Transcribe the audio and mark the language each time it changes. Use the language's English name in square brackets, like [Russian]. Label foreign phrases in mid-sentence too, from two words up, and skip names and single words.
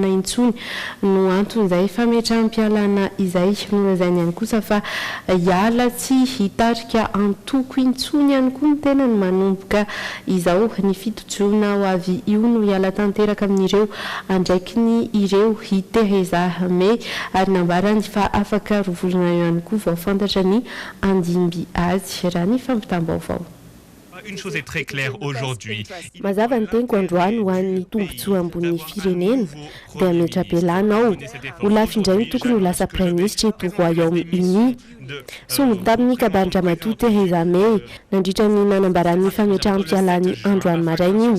[Malagasy] intsony no anton'izay fa metra-pialana izay nolazainy ihany kosa fa hiala tsy hitarika antoko intsony ihany koa ny tena ny manomboka izao ny fitotsona ho avy io no hiala tanteraka amin'ireo andraiky ny ireo Theresa May ary nambarany fa afaka rovolona ihany koa vao fantatra ny andimby azy raha ny fampitam-baovao. [French] Une chose est très claire aujourd'hui. [Malagasy] Mazava ny teniko androany ho an'ny tombontsoa ambony firenena dia metra-pialana ao ho lafindray tokony ho lasa Prime Ministre eto Royaume-Uni. Somody tamin'ny kabary matoa Theresa May nandritra ny nanambaran'ny fametrahampialany androany maraina io.